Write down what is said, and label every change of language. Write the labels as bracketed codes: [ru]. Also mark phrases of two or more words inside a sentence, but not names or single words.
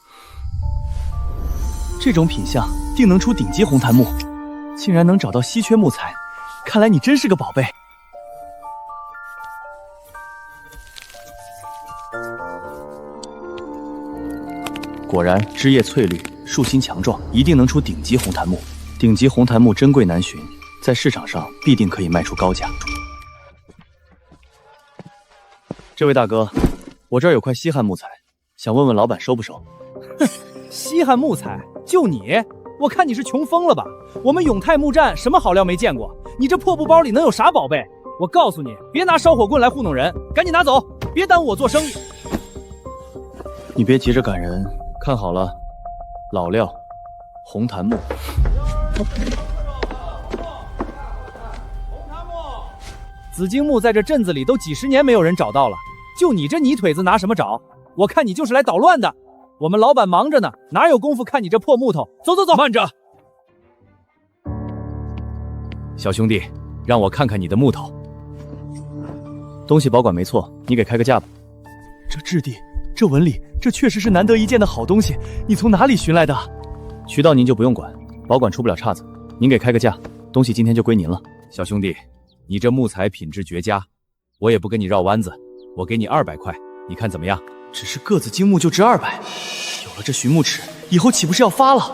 [zh] 这种品相定能出顶级红檀木，竟然能找到稀缺木材，看来你真是个宝贝。果然，枝叶翠綠，树心強壯，一定能出頂級紅檀木。頂級紅檀木珍貴難尋，在市場上必定可以賣出高價。這位大哥，我這兒有塊稀罕木材，想問問老闆收不收？哼，稀罕木材就你？我看你是窮瘋了吧？我們永泰木棧什麼好料沒見過，你這破布包裡能有啥寶貝？我告訴你，別拿燒火棍來糊弄人，趕緊拿走，別耽誤我做生意。你別急着趕人，看好了，老料，紅檀木。紫金木在這鎮子裡都幾十年沒有人找到了，就你這泥腿子拿什麼找？我看你就是來搗亂的。我們老闆忙着呢，哪有功夫看你這破木頭？走走走，慢着！小兄弟，讓我看看你的木頭。東西保管沒錯，你給開個價吧。這質地，這紋理，這確實是難得一見的好東西。你從哪裡尋來的？渠道您就不用管，保管出不了岔子。您給開個價，東西今天就歸您了。小兄弟，你這木材品質絕佳，我也不跟你繞彎子，我給你200塊，你看怎麼樣？只是個子金木就值200，有了這尋木尺，以後豈不是要發了？